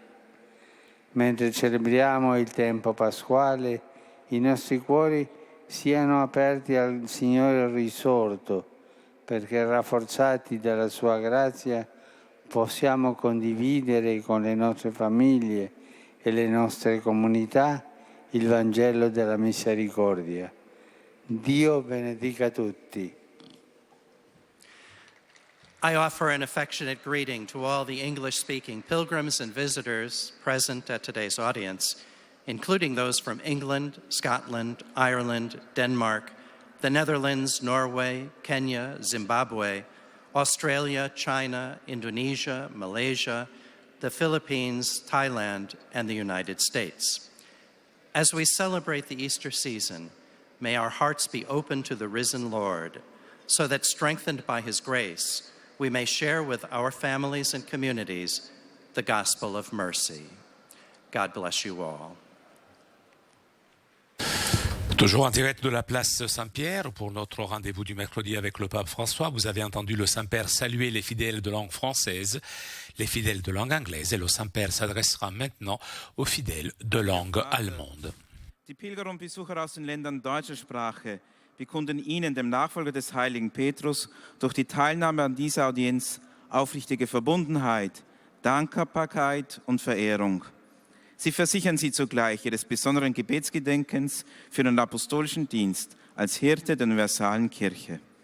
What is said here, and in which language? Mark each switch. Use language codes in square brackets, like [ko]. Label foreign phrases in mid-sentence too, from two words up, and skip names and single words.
[it] Mentre celebriamo il tempo pasquale, i nostri cuori siano aperti al Signore risorto, perché rafforzati dalla sua grazia possiamo condividere con le nostre famiglie e le nostre comunità il Vangelo della misericordia. Dio benedica tutti. [en] I offer an affectionate greeting to all the English-speaking pilgrims and visitors present at today's audience, including those from England, Scotland, Ireland, Denmark, the Netherlands, Norway, Kenya, Zimbabwe, Australia, China, Indonesia, Malaysia, the Philippines, Thailand, and the United States. As we celebrate the Easter season, may our hearts be open to the risen Lord, so that strengthened by his grace, we may share with our families and communities the gospel of mercy. God bless you all. [fr] Toujours en direct de la place Saint-Pierre pour notre rendez-vous du mercredi avec le pape François. Vous avez entendu le Saint-Père saluer les fidèles de langue française, les fidèles de langue anglaise, et le Saint-Père s'adressera maintenant aux fidèles de langue allemande. [de] Die Pilger und Besucher aus den Ländern deutscher Sprache bekunden Ihnen, dem Nachfolger des heiligen Petrus, durch die Teilnahme an dieser Audienz aufrichtige Verbundenheit, Dankbarkeit und Verehrung. Sie versichern Sie zugleich Ihres besonderen Gebetsgedenkens für den apostolischen Dienst als Hirte der universalen Kirche.